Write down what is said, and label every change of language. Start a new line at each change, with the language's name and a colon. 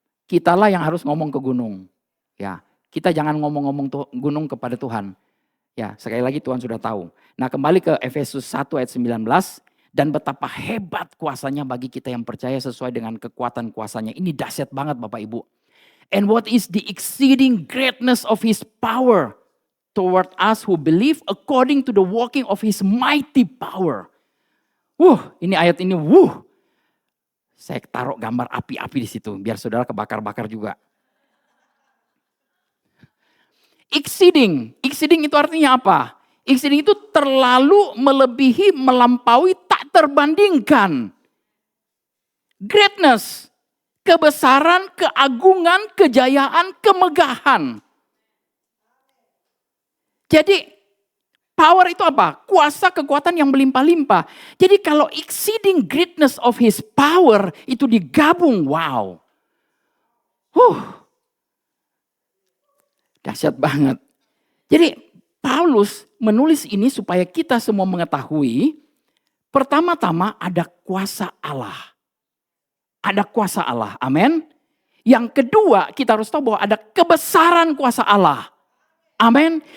Indonesian: Kitalah yang harus ngomong ke gunung. Ya, kita jangan ngomong-ngomong gunung kepada Tuhan. Ya, sekali lagi Tuhan sudah tahu. Nah, kembali ke Efesus 1 ayat 19 dan betapa hebat kuasanya bagi kita yang percaya sesuai dengan kekuatan kuasanya. Ini dahsyat banget Bapak Ibu.
English: And what is the exceeding greatness of his power toward us who believe according to the working of his mighty power.
Indonesian: Ini ayat ini, saya taruh gambar api-api di situ, biar saudara kebakar-bakar juga. Exceeding itu artinya apa? Exceeding itu terlalu melebihi, melampaui, tak terbandingkan. Greatness. Kebesaran, keagungan, kejayaan, kemegahan. Jadi power itu apa? Kuasa kekuatan yang melimpah-limpah. Jadi kalau
English: exceeding greatness of his power
Indonesian: itu digabung, wow. Dahsyat banget. Jadi Paulus menulis ini supaya kita semua mengetahui Pertama-tama ada kuasa Allah. Ada kuasa Allah, amin. Yang kedua, kita harus tahu bahwa ada kebesaran kuasa Allah. Amin.